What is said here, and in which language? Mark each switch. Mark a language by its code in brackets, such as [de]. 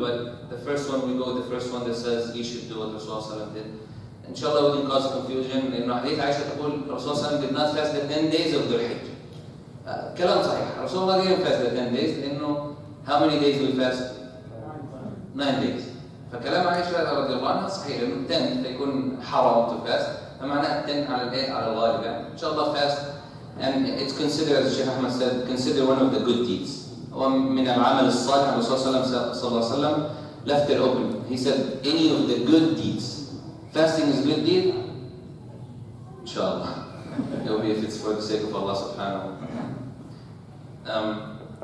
[en] But the first one we go, the first one that says you should do what Rasulullah did. Inshallah, we can cause confusion. In Hadith Aisha [ar] تقول [en] Rasulullah did not fast the 10 days of Dhul Hijja. [ar] كلام صحيح. [en] Rasulullah didn't fast the 10 days [ar] لأنه [en] how many days do we fast? 9 days. [ar] فكلام عائشة رضي الله عنها صحيح لأنه 10 فيكون حرام [en] to fast. [ar] فمعناها 10 على الإيه؟ على الغالب يعني. إن شاء الله [en] fast. And it's considered, as Shaykh Ahmed said, considered one of the good deeds. [ar] ومن العمل الصالح الرسول صلى الله عليه وسلم [en] left it open. He said, any of the good deeds. Fasting is a good deed? Inshallah. It will be if it's for the sake of Allah subhanahu wa ta'ala.